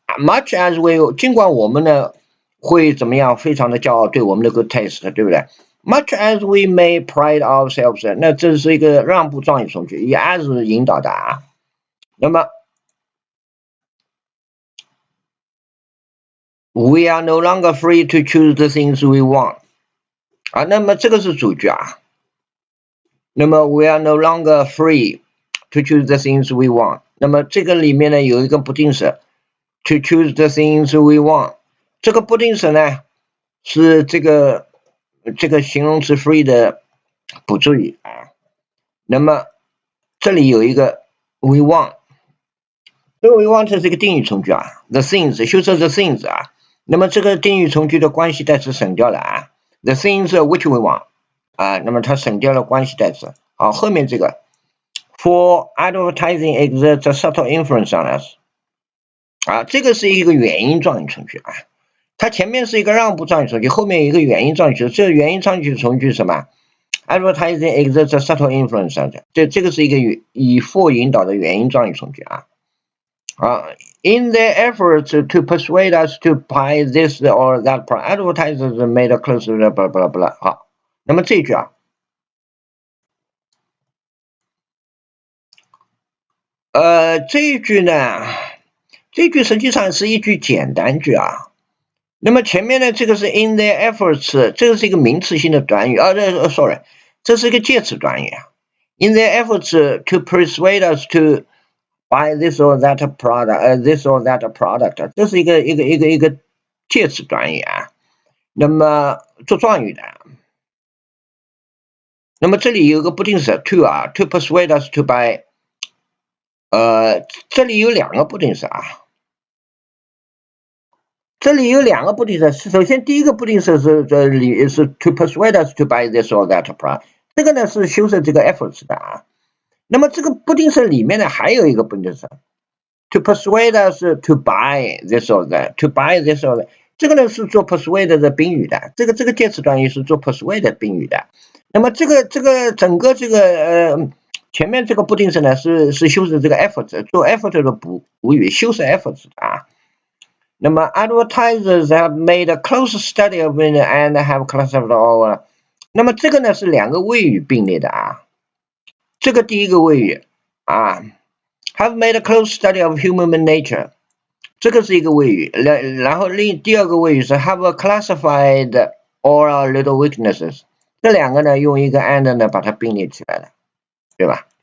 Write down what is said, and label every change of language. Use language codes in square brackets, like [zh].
[en] Much as we， [zh] 尽管我们呢会怎么样，非常的骄傲，对我们的 [en] good taste， [zh] 对不对 ？ [en] Much as we may pride ourselves， [zh] 那这是一个让步状语从句，以 as 引导的啊。那么 [en] ，we are no longer free to choose the things we want， [zh] 啊，那么这个是主句啊。那么 [en] we are no longer free to choose the things we want， [zh] 那么这个里面呢有一个不定式。 [en] to choose the things we want。 [zh] 这个不定式呢是这个形容词 free 的补助语啊。那么这里有一个 we want， 这个 we want 是一个定语从句啊 ， [en] the things 修饰 the things [zh] 啊。那么这个定语从句的关系代词省掉了啊 ， [en] the things which we want [zh] 啊，那么它省掉了关系代词。好，后面这个 [en] for advertising exerts a subtle influence on us [zh] 啊，这个是一个原因状语从句啊。它前面是一个让步状语从句，后面有一个原因状语从句。这个原因状语从句是什么 ？ [en] Advertising exerts a subtle influence on us。 [zh] 这个是一个以 for 引导的原因状语从句啊。 [en] In their efforts to persuade us to buy this or that product, advertisers made a close blah blah blah blah。 [zh] 好，那么这句啊，这一句呢，这句实际上是一句简单句啊。那么前面呢，这个是 [en] in their efforts， [zh] 这个是一个名词性的短语啊，sorry， 这是一个介词短语啊。 [en] In their efforts to persuade us to buy this or that product， this or that product， [zh] 这是一个介词短语啊。那么做状语的，那么这里有个不定式 to 啊 ， [en] to persuade us to buy， [zh] 这里有两个不定式啊。这里有两个不定式，首先第一个不定式是 [en] to persuade us to buy this or that product， [zh] 这个呢是修饰这个 efforts 的啊。那么这个不定式里面呢还有一个不定式 [en] to persuade us to buy this or that， to buy this or that， [zh] 这个呢是做 persuade 的宾语的，这个介词短语是做 persuade 的宾语的。那么这个整个前面这个不定式呢是修饰这个 efforts， 做 effort 的补语，修饰 efforts 的啊。那么 [en] advertisers have made a close study of it and have classified all。 [zh] 那么这个呢是两个谓语并列的啊。这个第一个谓语啊 [en] have made a close study of human nature， [zh] 这个是一个谓语，然后第二个谓语是 [en] have classified all our little weaknesses， [zh] 这两个呢用一个 and 呢把它并列起来了，对吧？